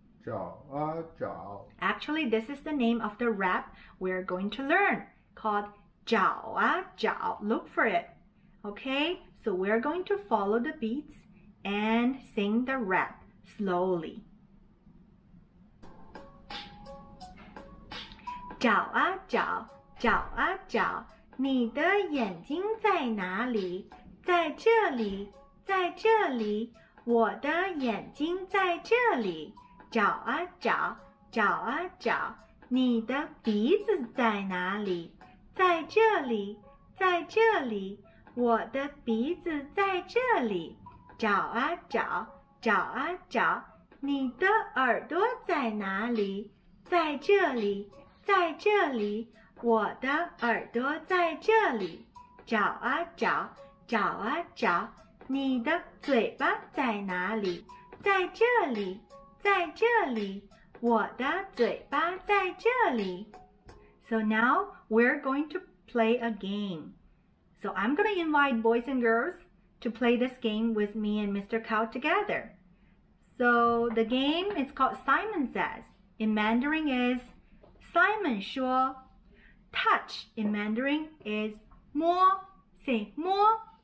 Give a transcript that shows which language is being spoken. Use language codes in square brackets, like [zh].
[zh] 找啊找。 [en] Actually, this is the name of the rap we're going to learn, called 找啊找. Look for it. Okay, so we're going to follow the beats and sing the rap slowly. [zh] 找啊找，找啊找，你的眼睛在哪里？在这里，在这里，我的眼睛在这里。找啊找，找啊找，你的鼻子在哪里？在这里，在这里，我的鼻子在这里。找啊找，找啊找，你的耳朵在哪里？在这里，在这里，我的耳朵在这里。找啊找，找啊找，你的嘴巴在哪里？在这里，在这里，我的嘴巴在这里。 [en] So now we're going to play a game. So I'm going to invite boys and girls to play this game with me and Mr. Cow together. So the game is called Simon Says. In Mandarin is Simon 说.Touch in Mandarin is 摸.Say 摸.